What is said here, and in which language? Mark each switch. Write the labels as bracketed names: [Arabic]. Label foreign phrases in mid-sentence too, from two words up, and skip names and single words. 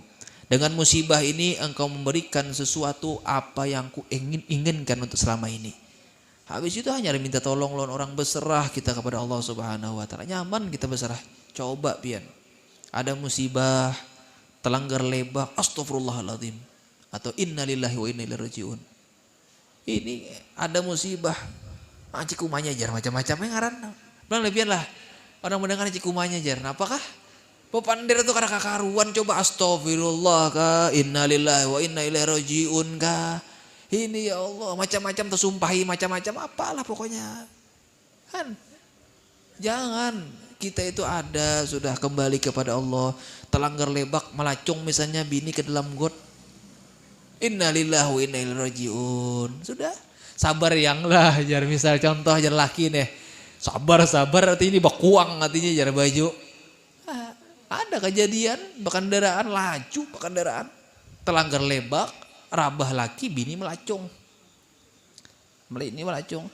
[Banjar] Dengan musibah ini engkau memberikan sesuatu apa yang ku inginkan untuk selama ini. Habis itu hanya minta tolong lawan orang, berserah kita kepada Allah [Arabic] Subhanahu wa ta'ala. [Banjar] Nyaman kita berserah. Coba pian. Ada musibah, telanggar lebak, astagfirullahaladzim. [Arabic] Atau innalillahi wa inna ilaihi rajiun. [Banjar] Ini ada musibah. Cikumanya jar macam-macam yang ngaran. Bilang lebihan lah. Orang mendengar cikumanya jar. Apakah? Pepandir itu kada kakaruan, coba astagfirullah kah, [Arabic] innalillahi wa inna ilaihi rajiun [Banjar] kah. Ini ya Allah, macam-macam tersumpahi, macam-macam apalah pokoknya. Kan? Jangan, kita itu ada sudah kembali kepada Allah. Telanggar lebak, melacung misalnya bini ke dalam got. [Arabic] Innalillahi wa inna ilaihi rajiun. [Banjar] Sudah, sabar yang lah, jar misal contoh jar laki nih. Sabar artinya ini bakuang artinya jar baju. Ada kejadian berkendaraan laju, berkendaraan telanggar lebak, rabah laki bini melacung. Ini melacung.